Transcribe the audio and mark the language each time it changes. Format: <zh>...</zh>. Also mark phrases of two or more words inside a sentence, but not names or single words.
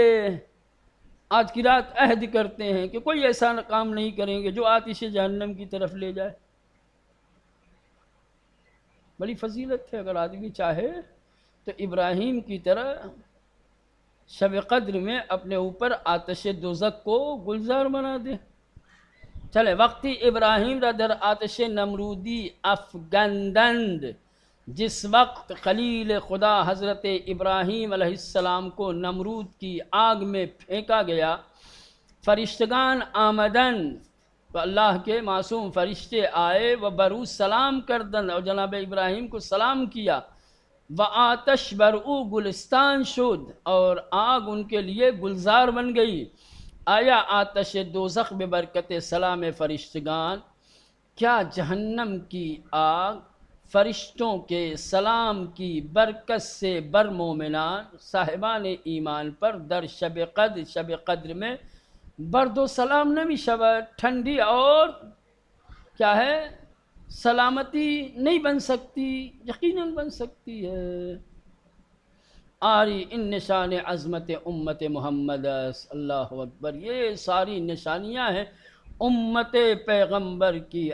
<ur>آج کی رات عہد کرتے ہیں کہ کوئی ایسا کام نہیں کریں گے جو آتش جہنم کی طرف لے جائے۔ بڑی فضیلت ہے، اگر آدمی چاہے تو ابراہیم کی طرح شب قدر میں اپنے اوپر آتش دوزخ کو گلزار بنا دے۔ چلے،</ur> <fa>وقتی ابراہیم را در آتش نمرودی افگندند،</fa> <ur>جس وقت خلیل خدا حضرت ابراہیم علیہ السلام کو نمرود کی آگ میں پھینکا گیا،</ur> <fa>فرشتگان آمدن،</fa> <ur>تو اللہ کے معصوم فرشتے آئے،</ur> <fa>و برو سلام کردن،</fa> <ur>اور جناب ابراہیم کو سلام کیا،</ur> <fa>و آتش برو گلستان شد،</fa> <ur>اور آگ ان کے لیے گلزار بن گئی۔</ur> <fa>آیا آتش دوزخ ببرکت سلام فرشتگان،</fa> <ur>کیا جہنم کی آگ فرشتوں کے سلام کی برکت سے</ur> <fa>بر مومنان</fa> <ur>صاحبان ایمان پر</ur> <fa>در شب قدر</fa> <ur>میں</ur> <fa>برد و سلام نمی شود؟</fa> <ur>ٹھنڈی اور کیا ہے سلامتی نہیں بن سکتی؟ یقیناً بن سکتی ہے۔</ur> <fa>آری ان نشان عظمت امت محمد،</fa> <ar>اللہ اکبر،</ar> <ur>یہ ساری نشانیاں ہیں امت پیغمبر کی</ur>